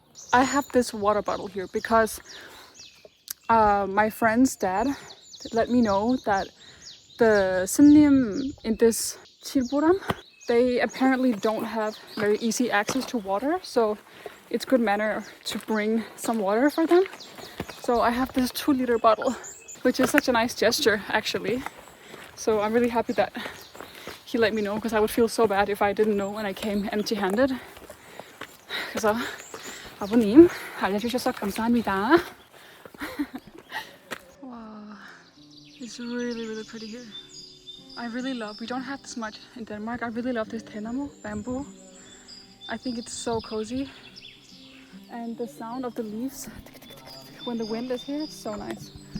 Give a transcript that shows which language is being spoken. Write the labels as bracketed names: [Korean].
[English] I have this water bottle here because my friend's dad let me know that the 스님 in this Chilpuram, they apparently don't have very easy access to water, so it's good manner to bring some water for them. So I have this 2-liter bottle, which is such a nice gesture actually. So I'm really happy that he let me know, because I would feel so bad if I didn't know when I came empty-handed. [Korean] 그래서 아버님 알려주셔서 감사합니다. [English] Wow, it's really pretty here. I really love, we don't have this much in Denmark, I really love this 대나무, bamboo. I think it's so cozy. And the sound of the leaves when the wind is here, it's so nice.